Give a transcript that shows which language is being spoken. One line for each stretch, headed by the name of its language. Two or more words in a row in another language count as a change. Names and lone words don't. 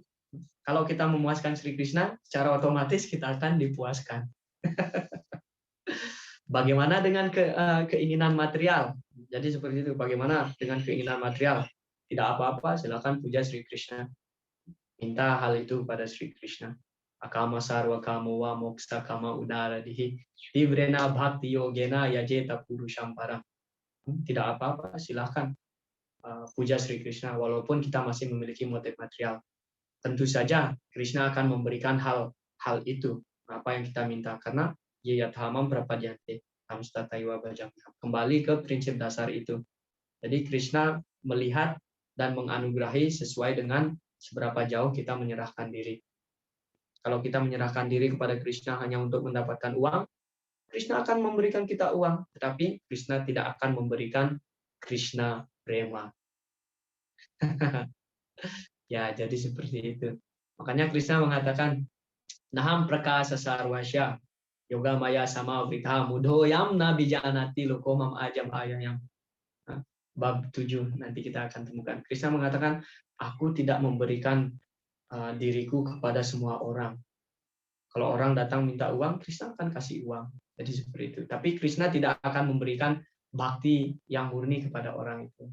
Indonesian: Kalau kita memuaskan Sri Krishna, secara otomatis kita akan dipuaskan. Bagaimana dengan keinginan material? Jadi seperti itu. Bagaimana dengan keinginan material? Tidak apa-apa, silakan puja Sri Krishna. Minta hal itu pada Sri Krishna.
Sanskrit: Akama sarwa kamo wa moksa kama udara dihi tivrena bhakti yogena yajeta purushampara.
Indonesian: Tidak apa-apa, silakan puja Sri Krishna walaupun kita masih memiliki motif material. Tentu saja Krishna akan memberikan hal itu, apa yang kita minta, karena
Sanskrit: yayathamam prapadyante hamstataiwa bajam.
Indonesian: Kembali ke prinsip dasar itu. Jadi Krishna melihat dan menganugerahi sesuai dengan seberapa jauh kita menyerahkan diri. Kalau kita menyerahkan diri kepada Krishna hanya untuk mendapatkan uang, Krishna akan memberikan kita uang, tetapi Krishna tidak akan memberikan Krishna prema. Ya, jadi seperti itu. Makanya Krishna mengatakan,
Sanskrit: Naham prakasa sarvasya yoga maya sama vritha mudhoyam na bijanati lokomam ajam ayayam.
Indonesian: Bab 7 nanti kita akan temukan. Krishna mengatakan, aku tidak memberikan diriku kepada semua orang. Kalau orang datang minta uang, Krishna akan kasih uang. Jadi seperti itu. Tapi Krishna tidak akan memberikan bakti yang murni kepada orang itu.